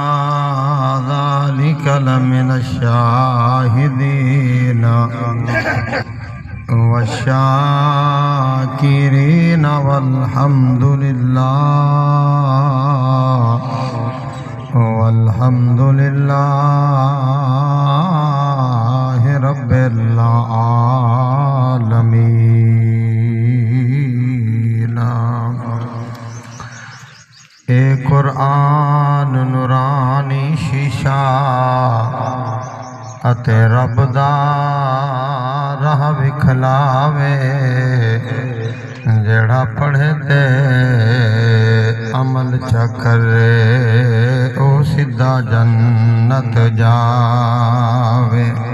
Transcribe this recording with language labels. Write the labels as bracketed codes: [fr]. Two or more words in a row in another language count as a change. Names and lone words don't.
[ar] ذلك لمن الشاهدين والشاكرين والحمد لله رب العالمين۔ [pa] اے قرآن نورانی شیشہ اتے رب دا راہ وکھلاوے، جڑا پڑھے تے عمل چا کرے او سیدھا جنت جاوے۔